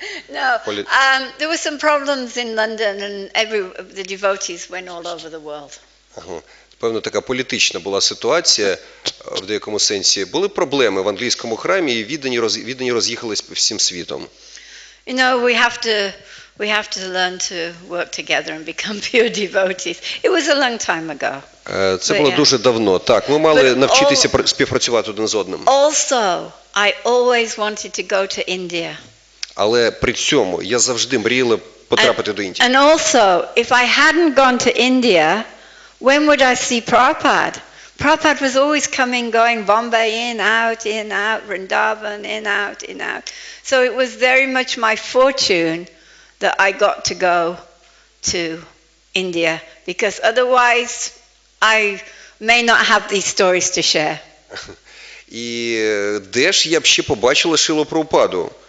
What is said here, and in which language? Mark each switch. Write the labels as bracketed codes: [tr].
[en] No, there were some problems in London and the devotees went all over the world. [uk] Певно, така політична була ситуація в деякому сенсі. Були проблеми в англійському храмі і віддані роз'їхались всім світом. [en] You know, we have to learn to work together and become pure devotees. It was a long time ago. [uk] Це було дуже давно. Так, ми мали навчитися співпрацювати один з одним. [en] Also, I always wanted to go to India. [uk] Але при цьому я завжди мріяла потрапити до Індії. [en] And also, if I hadn't gone to India, when would I see Prabhupada? Prabhupada was always coming, going, Bombay, in, out, Vrindavan, in, out. So it was very much my fortune that I got to go to India, because otherwise I may not have these stories to share. [uk] І де ж я б ще побачила Шрилу Прабхупаду?